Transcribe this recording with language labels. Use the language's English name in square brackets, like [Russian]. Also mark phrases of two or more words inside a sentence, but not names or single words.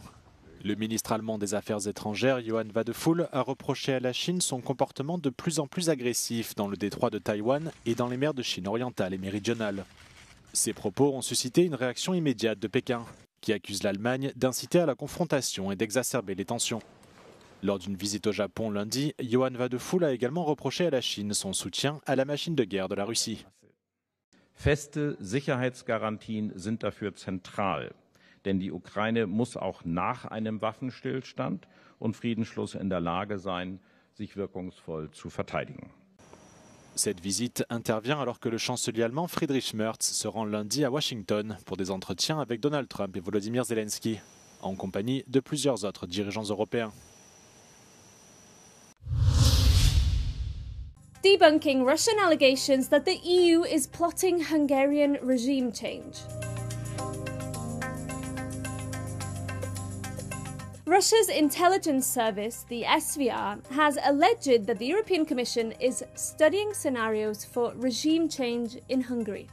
[French] Le ministre allemand des Affaires étrangères, Johann Wadephul, a reproché à la Chine son comportement de plus en plus agressif dans le détroit de Taïwan et dans les mers de Chine orientale et méridionale. Ces propos ont suscité une réaction immédiate de Pékin, qui accuse l'Allemagne d'inciter à la confrontation et d'exacerber les tensions. Lors d'une visite au Japon lundi, Johann Wadephul a également reproché à la Chine son soutien à la machine de guerre de la Russie. [German] Feste Sicherheitsgarantien sind dafür zentral, denn die Ukraine muss auch nach einem Waffenstillstand und Friedensschluss in der Lage sein, sich wirkungsvoll zu verteidigen. [French] Cette visite intervient alors que le chancelier allemand Friedrich Merz se rend lundi à Washington pour des entretiens avec Donald Trump et Volodymyr Zelensky, en compagnie de plusieurs autres dirigeants européens. [English] Debunking Russian allegations that the EU is plotting Hungarian regime change. Russia's intelligence service, the SVR, has alleged that the European Commission is studying scenarios for regime change in Hungary.